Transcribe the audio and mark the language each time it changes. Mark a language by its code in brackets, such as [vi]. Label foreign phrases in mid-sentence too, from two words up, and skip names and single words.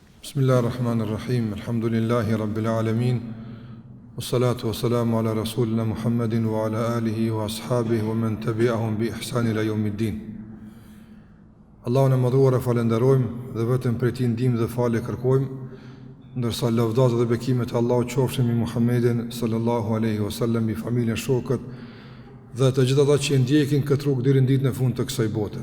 [ar] بسم الله الرحمن الرحيم. الحمد لله رب العالمين. والصلاة والسلام على رسولنا محمد وعلى آله وأصحابه ومن تبعهم بإحسان إلى يوم الدين. [sq] Allahun e madhuar e falenderojmë dhe vetëm prej tij ndihmë dhe falje kërkojmë, ndërsa lavdata dhe bekimet e Allahut qofshin mbi Muhammedin [ar] صلى الله عليه وسلم, [sq] mbi familjen, shokët dhe të gjithë ata që ndjekin këtë rrugë deri në ditën e fundit të kësaj bote.